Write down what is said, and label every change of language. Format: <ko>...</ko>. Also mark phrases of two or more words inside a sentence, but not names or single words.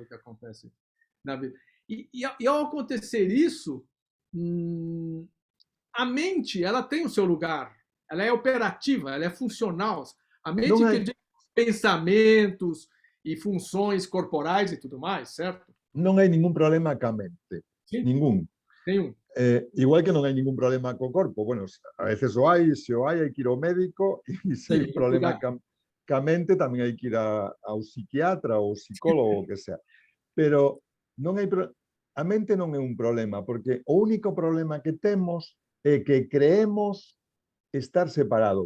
<pt>Que acontece na vida. E ao acontecer isso, a mente, ela tem o seu lugar, ela é operativa, ela é funcional. A mente que pensamentos e funções corporais e tudo mais, certo?</pt> <gl>Non hai ningún problema ca mente.</gl> <pt>Sim,</pt> <gl>Ningún.</gl> <pt>nenhum.</pt> <gl>Igual que non hai ningún problema co corpo. Bueno, a veces o hai, se o hai que ir ao médico, e se hai un</gl> <pt>Sim,</pt> <gl>problema</gl> <pt>cuidar.</pt> <gl>ca mente tamén hai que ir ao psiquiatra ou psicólogo, o que sea. Pero non hai a mente non é un problema, porque o único problema que temos é que creemos estar separado.</gl>